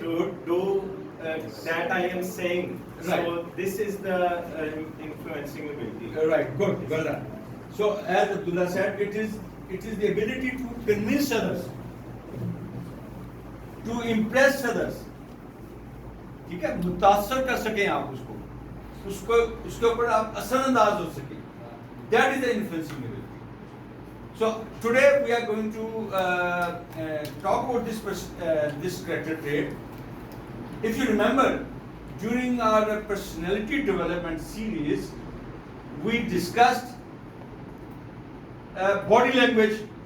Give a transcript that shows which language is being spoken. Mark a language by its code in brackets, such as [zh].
[en] to do that I am saying, Right. so this is the influencing ability. Right, good, well done. So as Abdullah said, it is the ability to convince others, to impress others. [ur] ٹھیک ہے, متاثر کر سکیں آپ اس کو اس کے اوپر آپ اثر انداز ہو سکیں. [en] That is the influencing ability. So today we are going to talk about this character trait. If you remember, during our personality development series, we discussed body language.